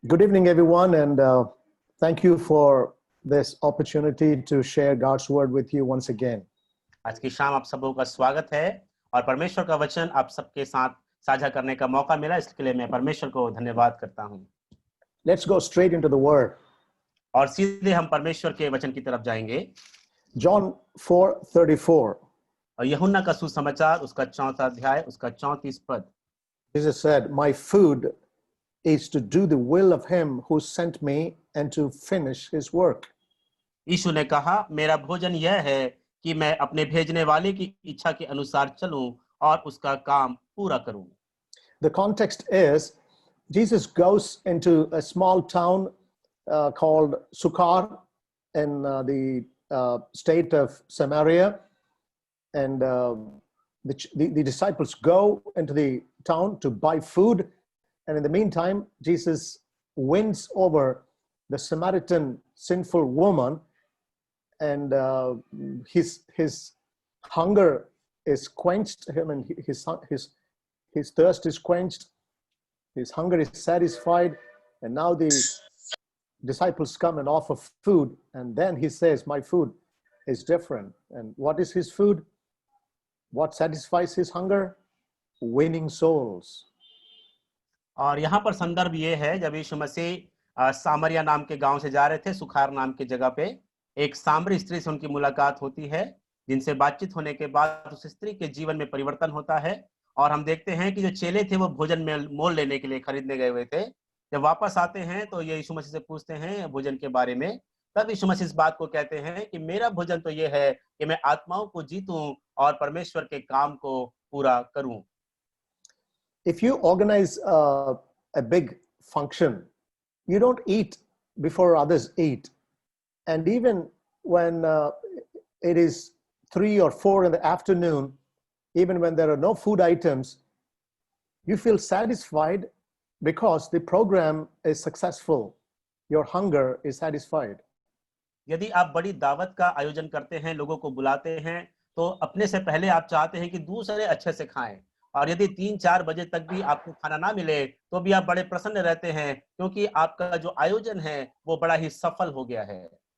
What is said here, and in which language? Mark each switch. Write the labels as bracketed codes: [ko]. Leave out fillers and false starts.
[en] Good evening, everyone, and thank you for this opportunity to share God's word with you once again. [hi] आज की शाम आप सबों का स्वागत है और परमेश्वर का वचन आप सबके साथ साझा करने का मौका मिला, इसके लिए मैं परमेश्वर को धन्यवाद करता हूं। [en] Let's go straight into the word. [hi] और सीधे हम परमेश्वर के वचन की तरफ जाएंगे। [en] John 4:34. [hi] और यूहन्ना का सुसमाचार उसका 4वां अध्याय उसका 34 पद। [en] Jesus said, "My food is to do the will of him who sent me and to finish his work." [hi] यीशु ने कहा, मेरा भोजन यह है कि मैं अपने भेजने वाले की इच्छा के अनुसार चलूं और उसका काम पूरा करूं। [en] The context is Jesus goes into a small town called Sukkar in the state of Samaria, and the disciples go into the town to buy food, and in the meantime Jesus wins over the Samaritan sinful woman, and his hunger is quenched, him, and his thirst is quenched, his hunger is satisfied, and now the disciples come and offer food, and then he says, my food is different. And what is his food? What satisfies his hunger? Winning souls. [hi] और यहाँ पर संदर्भ ये है, जब यीशु मसीह सामरिया नाम के गांव से जा रहे थे, सुखार नाम की जगह पे एक सामरी स्त्री से उनकी मुलाकात होती है, जिनसे बातचीत होने के बाद उस स्त्री के जीवन में परिवर्तन होता है। और हम देखते हैं कि जो चेले थे वो भोजन में मोल लेने के लिए खरीदने गए हुए थे। जब वापस आते हैं तो ये यीशु मसीह से पूछते हैं भोजन के बारे में। तब यीशु मसीह इस बात को कहते हैं कि मेरा भोजन तो ये है कि मैं आत्माओं को जीतूं और परमेश्वर के काम को पूरा करूं। [en] If you organize a big function, you don't eat before others eat. And even when it is 3 or 4 in the afternoon, even when there are no food items, you feel satisfied because the program is successful. Your hunger is satisfied. [hi] यदि आप बड़ी दावत का आयोजन करते हैं, लोगों को बुलाते हैं, तो अपने से पहले आप चाहते हैं कि दूसरे अच्छे से खाएं। और यदि 3-4 बजे तक भी आपको खाना ना मिले तो भी आप बड़े प्रसन्न रहते हैं, क्योंकि आपका जो आयोजन है वो बड़ा ही सफल हो गया है।